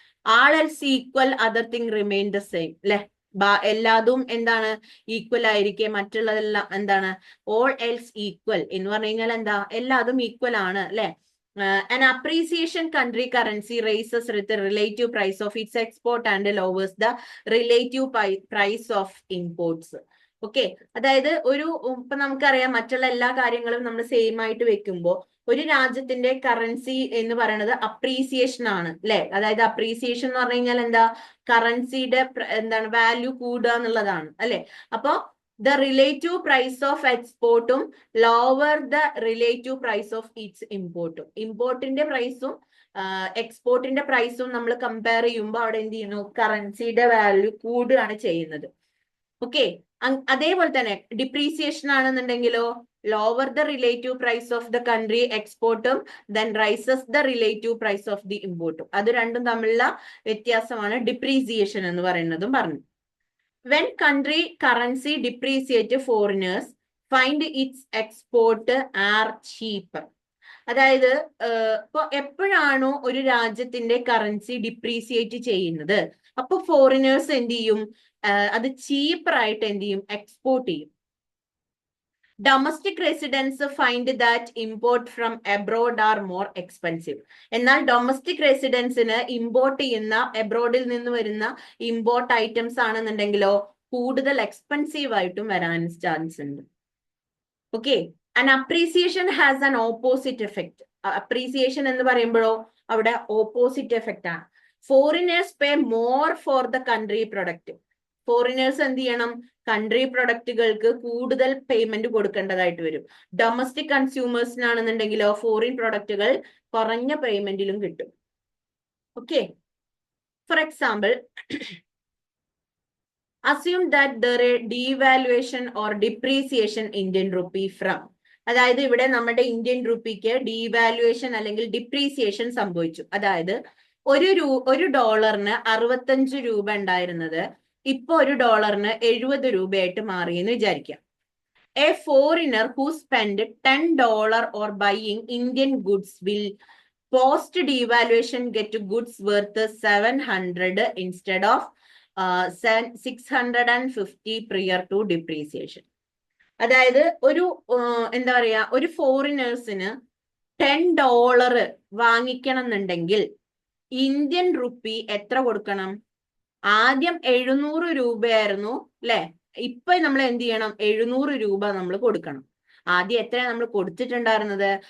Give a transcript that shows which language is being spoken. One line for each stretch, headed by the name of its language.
English: all else equal other thing remain the same
Malayalam: അല്ലെ, എല്ലാതും എന്താണ് ഈക്വൽ ആയിരിക്കെ മറ്റുള്ളതെല്ലാം എന്താണ് ഓൾ എൽസ് ഈക്വൽ എന്ന് പറഞ്ഞു കഴിഞ്ഞാൽ എന്താ, എല്ലാതും ഈക്വൽ ആണ് അല്ലെ.
English: An appreciation country currency raises the relative price of its export and lowers the relative price of imports.
Malayalam: Okay, അതായത് ഇപ്പൊ നമുക്കറിയാം മറ്റുള്ള എല്ലാ കാര്യങ്ങളും നമ്മൾ സെയിം ആയിട്ട് വെക്കുമ്പോൾ ഒരു രാജ്യത്തിന്റെ കറൻസി എന്ന് പറയുന്നത് അപ്രീസിയേഷൻ ആണ് അല്ലെ. അതായത് അപ്രീസിയേഷൻ എന്ന് പറഞ്ഞു കഴിഞ്ഞാൽ എന്താ, കറൻസിയുടെ എന്താണ് വാല്യൂ കൂടുക എന്നുള്ളതാണ് അല്ലെ.
English: അപ്പോ the relative price of exportum lower the relative price of its importum.
Malayalam: ഇമ്പോർട്ടിന്റെ പ്രൈസും എക്സ്പോർട്ടിന്റെ പ്രൈസും നമ്മൾ കമ്പയർ ചെയ്യുമ്പോൾ അവിടെ എന്ത് ചെയ്യുന്നു, കറൻസിയുടെ വാല്യൂ കൂടുകയാണ് ചെയ്യുന്നത്.
English: okay,
Malayalam: അതേപോലെ തന്നെ depreciation ആണെന്നുണ്ടെങ്കിലോ
English: Lower the relative price of the country എക്സ്പോർട്ടും then rises the relative price of the ഇമ്പോർട്ടും.
Malayalam: അത് രണ്ടും തമ്മിലുള്ള വ്യത്യാസമാണ് ഡിപ്രീസിയേഷൻ എന്ന് പറയുന്നതും പറഞ്ഞു.
English: When country currency depreciate, foreigners find its export are cheaper.
Malayalam: അതായത് ഇപ്പൊ എപ്പോഴാണോ ഒരു രാജ്യത്തിന്റെ കറൻസി ഡിപ്രീസിയേറ്റ് ചെയ്യുന്നത് അപ്പൊ ഫോറിനേഴ്സ് എന്ത് ചെയ്യും, അത് ചീപ്പർ ആയിട്ട് എന്ത് ചെയ്യും, എക്സ്പോർട്ട് ചെയ്യും.
English: Domestic residents find that import from abroad are more expensive.
Malayalam: എന്നാൽ ഡൊമസ്റ്റിക് റെസിഡൻസിന് ഇമ്പോർട്ട് ചെയ്യുന്ന എബ്രോഡിൽ നിന്ന് വരുന്ന ഇമ്പോർട്ട് ഐറ്റംസ് ആണെന്നുണ്ടെങ്കിലോ കൂടുതൽ എക്സ്പെൻസീവ് ആയിട്ടും വരാൻ ചാൻസ് ഉണ്ട്.
English: Okay, and appreciation has an opposite effect.
Malayalam: Appreciation എന്ന് പറയുമ്പോഴോ അവിടെ ഓപ്പോസിറ്റ് എഫക്റ്റ് ആണ്.
English: Foreigners pay more for the country product. Foreigners
Malayalam: എന്ത് ചെയ്യണം? കൺട്രി പ്രൊഡക്റ്റുകൾക്ക് കൂടുതൽ പേയ്മെന്റ് കൊടുക്കേണ്ടതായിട്ട് വരും. ഡൊമസ്റ്റിക് കൺസ്യൂമേഴ്സിനാണെന്നുണ്ടെങ്കിലോ ഫോറിൻ പ്രൊഡക്റ്റുകൾ കുറഞ്ഞ പേയ്മെന്റിലും കിട്ടും.
English: Okay, for example, assume that there is devaluation or depreciation Indian rupee from.
Malayalam: അതായത് ഇവിടെ നമ്മുടെ ഇന്ത്യൻ റുപ്പിക്ക് ഡീവാലുവേഷൻ അല്ലെങ്കിൽ ഡിപ്രീസിയേഷൻ സംഭവിച്ചു. അതായത് ഒരു ഡോളറിന് 65 രൂപ ഉണ്ടായിരുന്നത് ഇപ്പൊ ഒരു ഡോളറിന് 70 രൂപയായിട്ട് മാറിയെന്ന് വിചാരിക്കാം.
English: A foreigner who spend $10 or buying Indian goods will post devaluation get goods worth 700 instead of 650 prior to depreciation.
Malayalam: അതായത് എന്താ പറയാ, ഒരു ഫോറിനേഴ്സിന് $10 വാങ്ങിക്കണം എന്നുണ്ടെങ്കിൽ ഇന്ത്യൻ റുപ്പി എത്ര കൊടുക്കണം? ആദ്യം 700 രൂപയായിരുന്നു അല്ലെ? ഇപ്പൊ നമ്മൾ എന്ത് ചെയ്യണം? 700 രൂപ നമ്മൾ കൊടുക്കണം. ആദ്യം എത്രയാണ് നമ്മൾ കൊടുത്തിട്ടുണ്ടായിരുന്നത്?